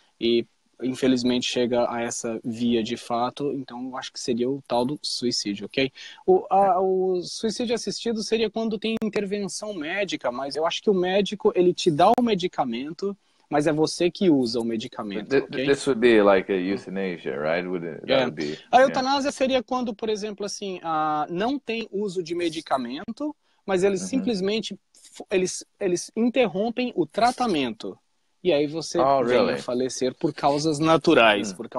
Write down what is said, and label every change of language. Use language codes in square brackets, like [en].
[pt] E, infelizmente, chega a essa via de fato, então eu acho que seria o tal do suicídio, ok? O suicídio assistido seria quando tem intervenção médica, mas eu acho que o médico, ele te dá o medicamento, mas é você que usa o medicamento, ok? [en] This would be like a euthanasia, right? [pt] A eutanásia seria quando, por exemplo, assim, não tem uso de medicamento, mas eles simplesmente eles interrompem o tratamento. E aí você vem a falecer por causas naturais,